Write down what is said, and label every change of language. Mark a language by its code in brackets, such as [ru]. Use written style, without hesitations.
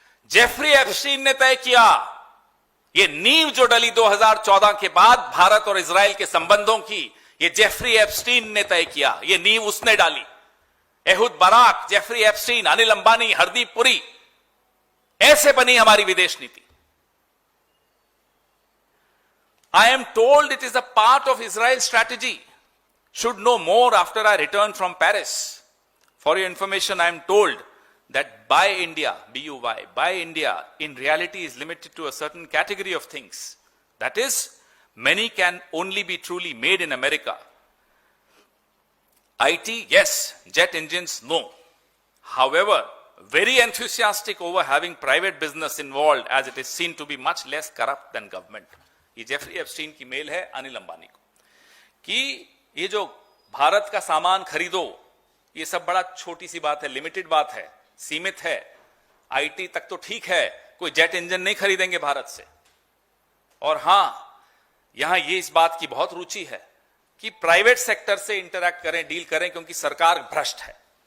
[hi] Jeffrey Epstein ने तय किया। ये नींव जो डली 2014 के बाद भारत और इजराइल के संबंधों की, ये जेफरी एप्स्टीन ने तय किया। ये नींव उसने डाली। एहुद Barak, Jeffrey Epstein, Anil Ambani, Hardeep Puri, ऐसे बनी हमारी विदेश नीति। [en] I am told it is a part of Israel strategy. Should know more after I return from Paris. For your information, I am told that Buy India, B-U-Y, Buy India, in reality is limited to a certain category of things. That is, many can only be truly made in America. IT, yes. Jet engines, no. However, very enthusiastic over having private business involved, as it is seen to be much less corrupt than government. [hi] ये Jeffrey Epstein की mail है अनिल अंबानी को कि ये जो भारत का सामान खरीदो, ये सब बड़ा छोटी सी बात है, लिमिटेड बात है, सीमित है। आईटी तक तो ठीक है, कोई जेट इंजन नहीं खरीदेंगे भारत से। और हां, यहां ये इस बात की बहुत रुचि है कि प्राइवेट सेक्टर से इंटरैक्ट करें, डील करें, क्योंकि सरकार भ्रष्ट है।